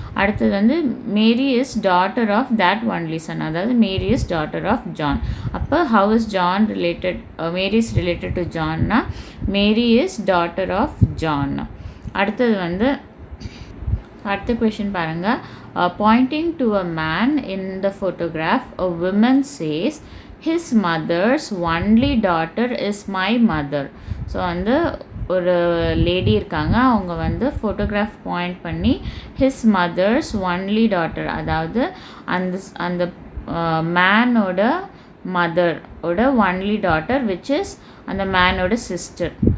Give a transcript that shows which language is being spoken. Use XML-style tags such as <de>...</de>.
<en>அடுத்தது வந்து Mary is daughter of that only son, அதாவது Mary is daughter of John. அப்போ how is John related, Mary is related to ஜான்னா Mary is daughter of John.</en> <ta>அடுத்தது வந்து அடுத்த question பாருங்கள்.</ta> <en>Pointing to a man in the photograph, a woman says, his mother's only daughter is my mother.</en> <ta>So வந்து ஒரு lady இருக்காங்க, அவங்க வந்து photograph point பண்ணி</ta> <en>his mother's only daughter,</en> <ta>அதாவது அந்த மேனோட மதர்</ta> <en>ஓட only daughter which is</en> <ta>அந்த மேனோட</ta> <en>Sister.</en>